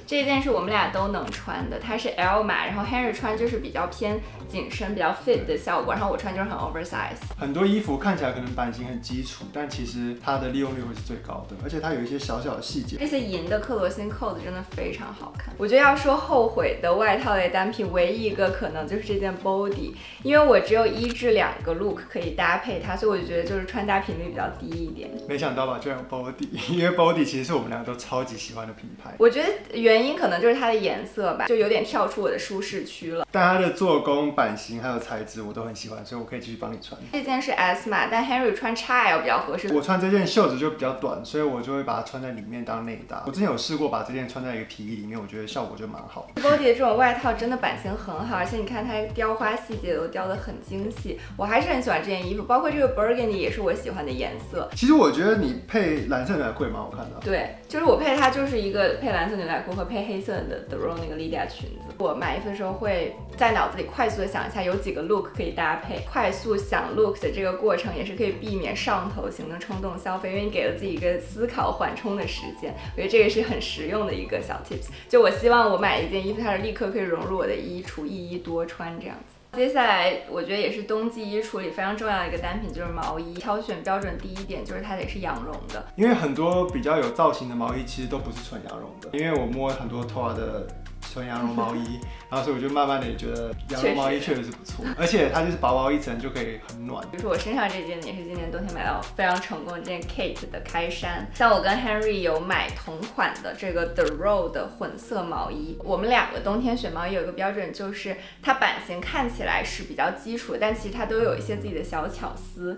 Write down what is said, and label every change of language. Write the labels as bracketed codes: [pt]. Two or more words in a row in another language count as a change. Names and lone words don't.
[zh] 這一件是我們倆都能穿的，它是 L 碼，然後 Henry 穿就是比較偏緊身、比較 fit 的效果，然後我穿就是很 oversize。很多衣服看起來可能版型很基礎，但其實它的利用率會是最高的，而且它有一些小小的細節。這些銀的克羅心扣子真的非常好看。我覺得要說後悔的外套類單品，唯一一個可能就是這件 body，因為我只有1至2個 look 可以搭配它，所以我就覺得就是穿搭頻率比較低一點。沒想到吧，居然有 body， 因為 body 其實是我們兩個都超級喜歡的品牌。我覺得原因可能就是它的顏色吧，就有點跳出我的舒適區了。但它的做工、版型還有材質我都很喜歡，所以我可以繼續幫你穿。這件是 S 碼，但 Henry 穿 XL 比較合適。我穿這件袖子就比較短，所以我就會把它穿在裡面當內搭。我之前有試過把這件穿在一個皮衣裡面，我覺得效果就蠻好的。 body 的這種外套真的版型很好，而且你看它雕花細節都雕得很精細，我還是很喜歡這件衣服。包括這個 Burgundy 也是我喜歡的顏色。其實我覺得你配藍色牛仔褲也蠻好看的。對，就是我配它就是一個配藍色牛仔褲和配黑色的 The Row 那個 Lydia 裙子。我買衣服的時候會在腦子裡快速的想一下有幾個 look 可以搭配，快速想 look 的這個過程也是可以避免上頭型的衝動消費，因為你給了自己一個思考緩衝的時間。我覺得這個是很實用的一個小 tips。就我希望我買一件衣服，它是立刻可以融入我的衣櫥，一衣多穿這樣子。接下來我覺得也是冬季衣櫥裡非常重要的一個單品，就是毛衣。挑選標準第一點就是它得是羊絨的，因為很多比較有造型的毛衣其實都不是純羊絨的。因為我摸很多 Tora 的純羊絨毛衣，然後所以我就慢慢的也覺得羊絨毛衣確實是不錯，而且它就是薄薄一層就可以很暖。比如說我身上這件也是今年冬天買到非常成功的這件 Kate 的開衫。像我跟 Henry 有買同款的這個 The Row 的混色毛衣。我們兩個冬天選毛衣有一個標準，就是它版型看起來是比較基礎的，但其實它都有一些自己的小巧思。